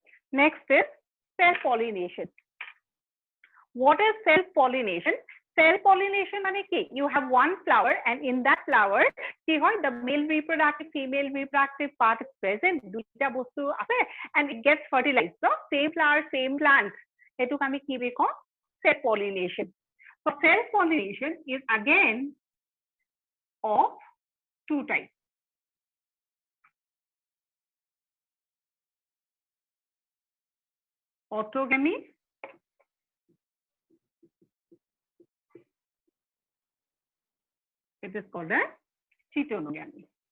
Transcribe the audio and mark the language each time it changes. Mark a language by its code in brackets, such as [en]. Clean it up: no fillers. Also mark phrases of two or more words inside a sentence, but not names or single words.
[en] Next is self-pollination. What is self-pollination? [as] Self-pollination মানে কি? [en] You have one flower and in that flower [as] কি হয়, [en] the male reproductive, female reproductive part is present, [as] দুইটা বস্তু আছে [en] and it gets fertilized. So same flower, same plant. [as] এটুক আমি কি বুলি কওঁ? [en] Self-pollination. So self-pollination is again of two types. Autogamy it is called as heterogamy.